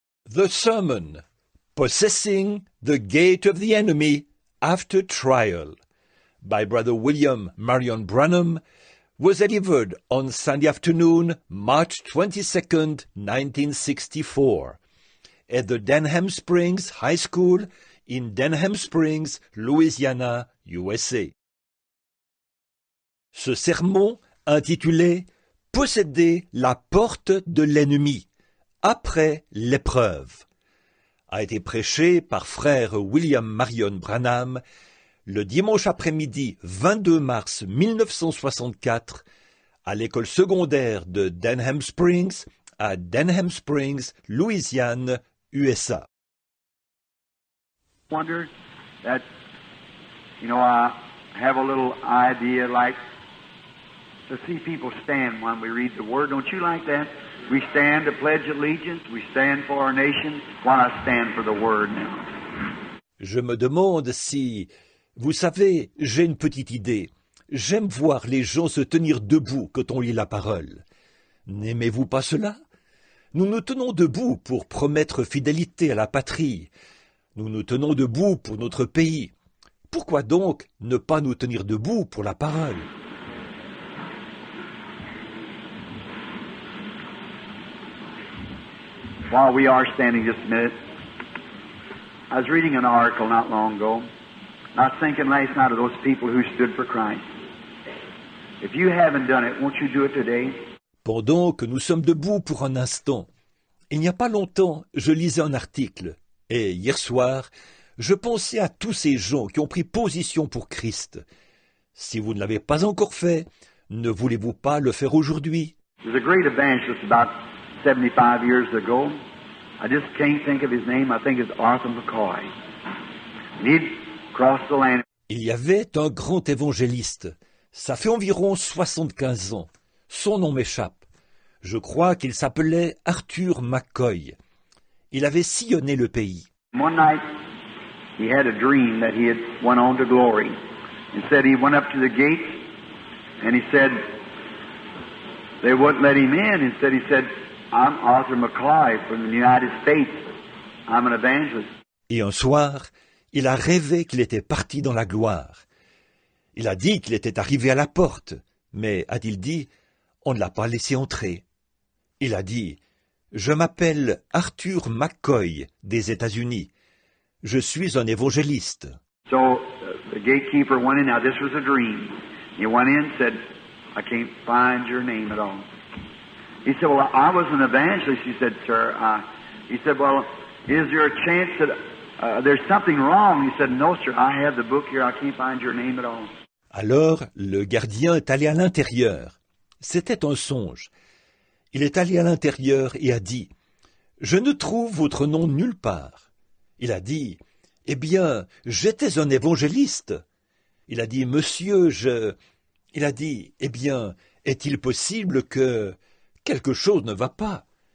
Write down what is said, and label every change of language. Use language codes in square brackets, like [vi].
[en] The sermon, Possessing the Gate of the Enemy After Trial, by Brother William Marion Branham, was delivered on Sunday afternoon, March 22nd, 1964, at the Denham Springs High School in Denham Springs, Louisiana, USA. [fr] Ce sermon, intitulé « Posséder la porte de l'ennemi » après l'épreuve, a été prêché par frère William Marion Branham le dimanche après-midi 22 mars 1964 à l'école secondaire de Denham Springs, à Denham Springs, Louisiane, USA. [en] Wonder that, I have a little idea like to see people stand when we read the Word. Don't you like that? We stand to pledge allegiance. We stand for our nation. Why I stand for the Word now? [fr] Je me demande si... Vous savez, j'ai une petite idée. J'aime voir les gens se tenir debout quand on lit la parole. N'aimez-vous pas cela? Nous nous tenons debout pour promettre fidélité à la patrie. Nous nous tenons debout pour notre pays. Pourquoi donc ne pas nous tenir debout pour la parole? [en] While we are standing just a minute, I was reading an article not long ago, and I was thinking last night of those people who stood for Christ. If you haven't done it, won't you do it today? [fr] Pendant que nous sommes debout pour un instant, il n'y a pas longtemps, je lisais un article, et hier soir, je pensais à tous ces gens qui ont pris position pour Christ. Si vous ne l'avez pas encore fait, ne voulez-vous pas le faire aujourd'hui? [en] There's a great evangelist about 75 years ago. I just can't think of his name. I think it's Arthur McCoy. And he'd crossed the land. [fr] Il y avait un grand évangéliste. Ça fait environ 75 ans. Son nom m'échappe. Je crois qu'il s'appelait Arthur McCoy. Il avait sillonné le pays. [en] One night, he had a dream that he had went on to glory. He said he went up to the gates, and he said they wouldn't let him in. Instead, he said, I'm Arthur McCoy from the United States. I'm an evangelist. [fr] Et un soir, il a rêvé qu'il était parti dans la gloire. Il a dit qu'il était arrivé à la porte, mais, a-t-il dit, on ne l'a pas laissé entrer. Il a dit, je m'appelle Arthur McCoy des États-Unis. Je suis un évangéliste. [en] So the gatekeeper went in. Now this was a dream. He went in and said, I can't find your name at all. He said, well, I was an evangelist. He said, sir. He said, well, is there a chance that there's something wrong? He said, no, sir. I have the book here. I can't find your name at all. [fr] Alors, le gardien est allé à l'intérieur. C'était un songe. Il est allé à l'intérieur et a dit, je ne trouve votre nom nulle part. Il a dit, eh bien, j'étais un évangéliste. Il a dit, monsieur, Il a dit, eh bien, est-il possible que quelque chose ne va pas?